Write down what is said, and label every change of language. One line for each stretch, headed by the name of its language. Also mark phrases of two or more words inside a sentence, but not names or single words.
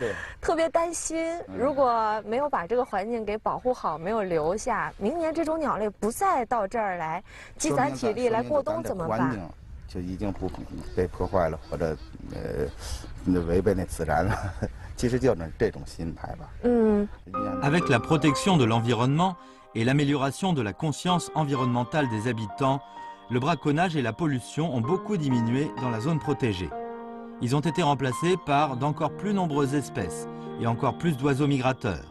Chinese: 特别担心，如果没有把这个环境给保护好，没有留下，明年这种鸟类不再到这儿来积攒体力来过冬怎么办？环境就已经不被破坏了，或者违背那自然了。其实就是这种心态吧。
French: Avec la protection de l'environnement et l'amélioration de la conscience environnementale des habitants, le braconnage et la pollution ont beaucoup diminué dans la zone protégée. Ils ont été remplacés par d'encore plus nombreuses espèces et encore plus d'oiseaux migrateurs.